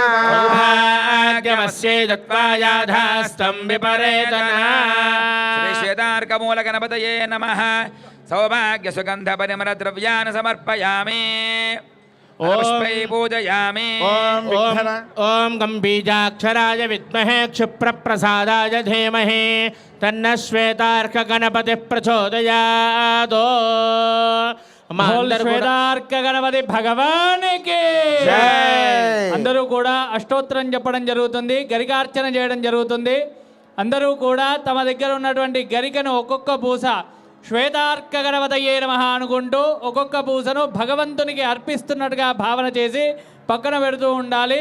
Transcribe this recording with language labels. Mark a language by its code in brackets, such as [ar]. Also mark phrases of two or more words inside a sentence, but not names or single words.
[sa] सौभाग्यमस्यै दत्त्वायाधास्तं विपरेतना श्री श्वेतार्कमूलगणपतये नमः सौभाग्यसुगन्धपरिमलद्रव्यान् समर्पयामि पुष्पै पूजयामि ॐ विघ्न ॐ गम्बीजाक्षराय विद्महे क्षिप्रप्रसादाय धीमहि तन्नः श्वेतार्कगणपतिः प्रचोदयात् [te] శ్వేతార్క గణపతి భగవానికి అందరూ కూడా అష్టోత్తరం చెప్పడం జరుగుతుంది, గరికార్చన చేయడం జరుగుతుంది. అందరూ కూడా తమ దగ్గర ఉన్నటువంటి గరికను ఒక్కొక్క పూస [sa] శ్వేతార్క గణపతయే నమః [te] అనుకుంటూ ఒక్కొక్క పూసను భగవంతునికి అర్పిస్తున్నట్టుగా భావన చేసి పక్కన పెడుతూ ఉండాలి.